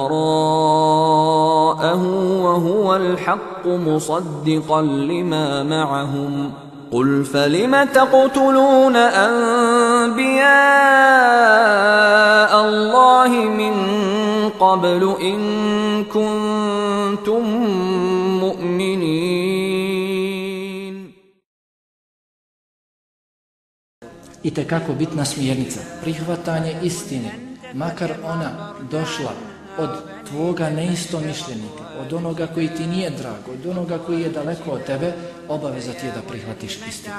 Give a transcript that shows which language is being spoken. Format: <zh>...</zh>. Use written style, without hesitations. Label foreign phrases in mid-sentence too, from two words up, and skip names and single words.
<ar>وراءه وهو الحق مصدقا لما معهم قل فلم تقتلون أنبياء الله من قبل إن كنتم مؤمنين.</ar> <bs>Itekako bitna smjernica, prihvatanje istine, makar ona došla od tvoga neistomišljenika, od onoga koji ti nije drag, od onoga koji je daleko od tebe, obaveza ti je da prihvatiš istinu.</bs>